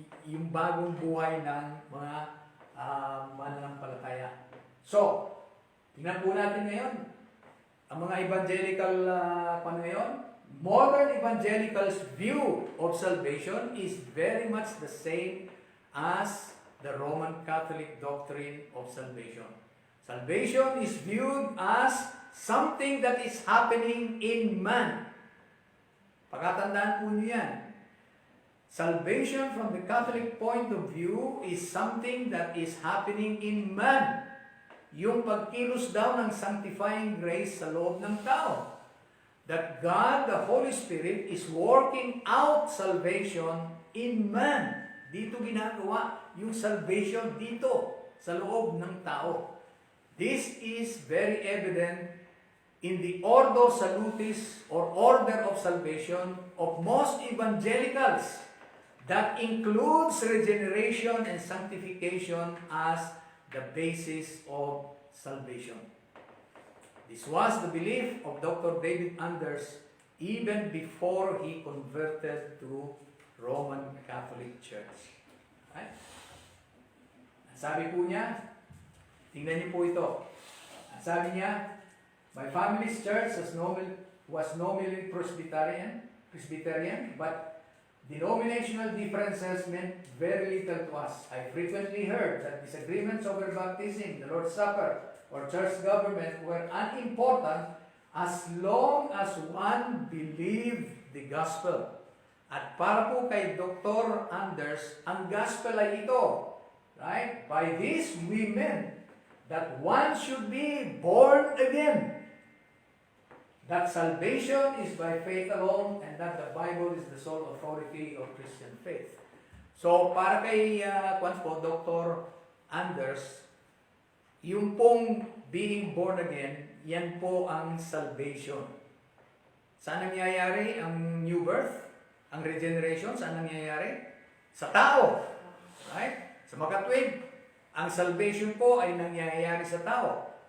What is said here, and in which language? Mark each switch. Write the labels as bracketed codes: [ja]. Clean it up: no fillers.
[tl] Yung bagong buhay ng mga mananampalataya. So, tingnan po natin ngayon, ang mga evangelical ngayon, [en] modern evangelicals' view of salvation is very much the same as the Roman Catholic doctrine of salvation. Salvation is viewed as something that is happening in man. [tl] Pagkatandaan po niyo yan. [en] Salvation from the Catholic point of view is something that is happening in man. [tl] Yung pagkilos daw ng sanctifying grace sa loob ng tao. [en] That God, the Holy Spirit, is working out salvation in man. [tl] Dito ginagawa yung salvation dito, sa loob ng tao. [en] This is very evident in the Ordo Salutis or order of salvation of most evangelicals that includes regeneration and sanctification as the basis of salvation. This was the belief of Dr. David Anders even before he converted to Roman Catholic Church. Right? [tl] Sabi po niya, tingnan niyo po ito. Sabi niya, [en] my family's church was nominally Presbyterian, but denominational differences meant very little to us. I frequently heard that disagreements over baptism, the Lord's Supper, or church government were unimportant as long as one believed the gospel. [tl] At para po kay Dr. Anders, ang gospel ay ito. [en] Right? By this we meant that one should be born again. That salvation is by faith alone, and that the Bible is the sole authority of Christian faith. [tl] So, para kay Dr. Anders, yung pong [en] being born again, [tl] yan po ang salvation. Saan nangyayari ang new birth? Ang regeneration, saan nangyayari? Sa tao. [en] Right? [tl] Sa makatwid. Ang salvation po ay nangyayari sa tao.